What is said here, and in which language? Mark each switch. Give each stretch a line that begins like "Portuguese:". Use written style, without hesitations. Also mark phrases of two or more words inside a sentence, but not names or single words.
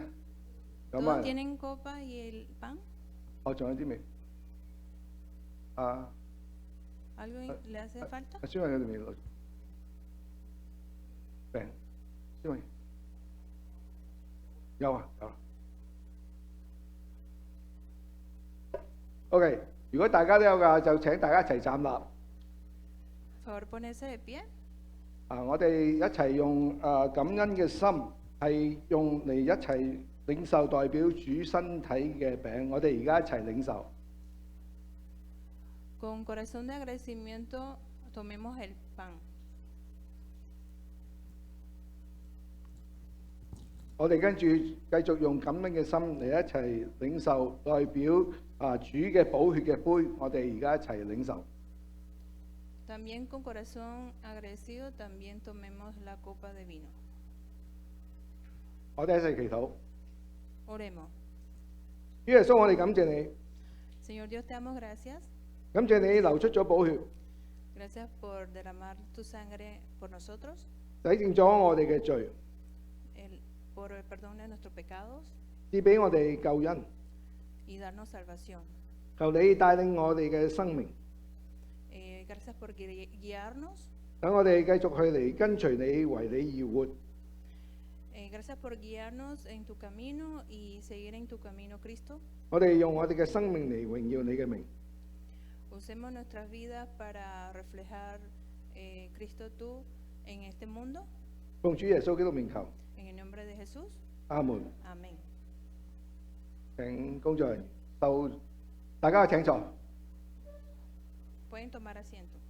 Cantonese: 咁
Spanish: ¿Todos tienen copa y el pan?
Cantonese: 仲有啲未？
Spanish: ¿Algo le hace falta?
Cantonese: 孫慧佢哋未攞餅，孫慧有啊有。OK， 如果大家都有㗎，就請大家一齊站立。
Spanish: Por favor, ponerse de pie.
Cantonese: 我哋一齊用感恩嘅心，係用嚟一齊領受代表主身體嘅餅。我哋而家一齊領受。
Spanish: Con corazón de agradecimiento, tomemos el pan.
Cantonese: 我哋跟住繼續用感恩嘅心嚟一齊領受代表主嘅寶血嘅杯。我哋而家一齊領受。
Spanish: También con corazón agradecido, también tomemos la copa de vino.
Cantonese: 我哋一齊祈禱。
Spanish: Oremos.
Cantonese: 主耶穌，我哋感謝你，
Spanish: Señor Dios, te damos gracias.
Cantonese: 感謝你流出咗寶血，
Spanish: Gracias por derramar tu sangre por nosotros,
Cantonese: 洗淨咗我哋嘅罪，
Spanish: por el perdón de nuestros pecados
Cantonese: 賜俾我哋救恩。
Spanish: y darnos salvación.
Cantonese: 求你帶領我哋嘅生命，
Spanish: Gracias por guiarnos.
Cantonese: 等我哋繼續去嚟跟隨你，為你而活。
Spanish: Gracias por guiarnos en tu camino y seguir en tu camino, Cristo.
Cantonese: 我哋用我哋嘅生命嚟榮耀你嘅名。
Spanish: Usemos nuestras vidas para reflejar Cristo tú en este mundo.
Cantonese: 奉主耶穌基督名求，
Spanish: En el nombre de Jesús.
Cantonese: 阿門。
Spanish: Amén.
Cantonese: 請工作人員就大家請坐。
Spanish: Pueden tomar asiento.